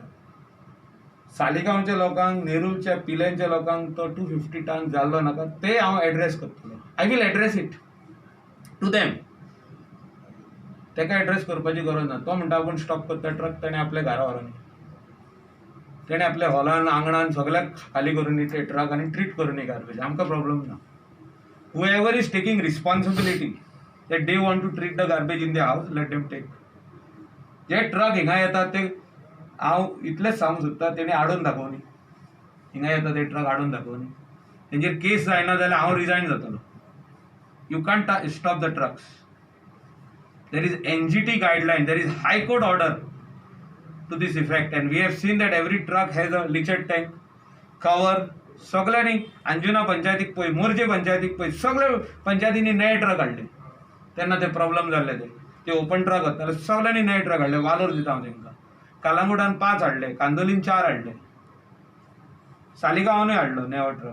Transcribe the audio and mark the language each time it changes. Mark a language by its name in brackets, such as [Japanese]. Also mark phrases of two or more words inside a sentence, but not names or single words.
[Konkani] सालिगांवच्या लोकांक, नेरूलच्या पिलेंच्या लोकांक तो 250 टन जाल्लो नाका, ते हांव एड्रेस करतलो. [English] I will address it to them. [Konkani] ताका एड्रेस करपाची गरज ना. तो म्हणटा आपूण स्टॉप करता ट्रक, ताणें आपल्या घरा व्हरोन, ताणें आपल्या हॉलान, आंगणान सगळ्याक खाली करून ते ट्रक आनी ट्रीट करून गार्बेज. आमकां प्रॉब्लेम ना. [English] whoever is taking responsibility that they want to treat the garbage in their house, let them take. [Konkani] जे ट्रक हिंगा येतात ते हांव इतलेंच सांगूंक सोदता, तेणी हाडून दाखोवनी. हिंगा येता ते ट्रक हाडून दाखोवनी. तेंचेर केस जायना जाल्यार हांव रिजायन जातलो. [English] you can't stop the trucks. there is NGT guideline, there is high court order to this effect, and we have seen that every truck has a leachate tank, cover. [Konkani] सगळ्यांनी अंजुना पंचायतीक पळय, मोर्जे पंचायतीक पळय, सगळे पंचायतींनी नये ट्रक हाडले. तेन्ना ते प्रॉब्लेम जाल्ले ते ओपन ट्रक जाताले, सगळ्यांनी नये ट्रक हाडले. वालोर दिता हांव तांकां. कालांगुटान 5 हाडले, कांदोलीन 4 हाडले, सालिगांवानूय हाडलो नवो ट्रक.